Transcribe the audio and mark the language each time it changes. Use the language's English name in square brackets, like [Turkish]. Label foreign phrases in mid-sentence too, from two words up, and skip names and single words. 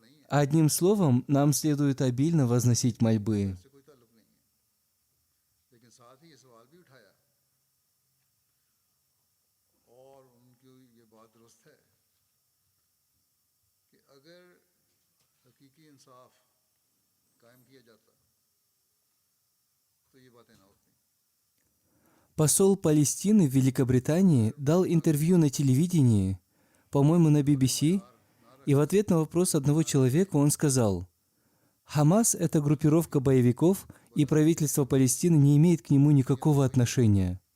[Russian] Одним словом, нам следует обильно возносить мольбы. [Urdu] سے کوئی تعلق نہیں ہے، لیکن ساتھ ہی یہ سوال بھی اٹھایا اور ان کی یہ بات درست ہے کہ اگر حقیقی انصاف قائم کیا جاتا تو یہ باتیں نہ ہوتیں. [Russian] Посол Палестины в Великобритании дал интервью на телевидении, по-моему, на BBC, и в ответ на вопрос одного человека он сказал: «Хамас — это группировка боевиков, и правительство Палестины не имеет к нему никакого отношения».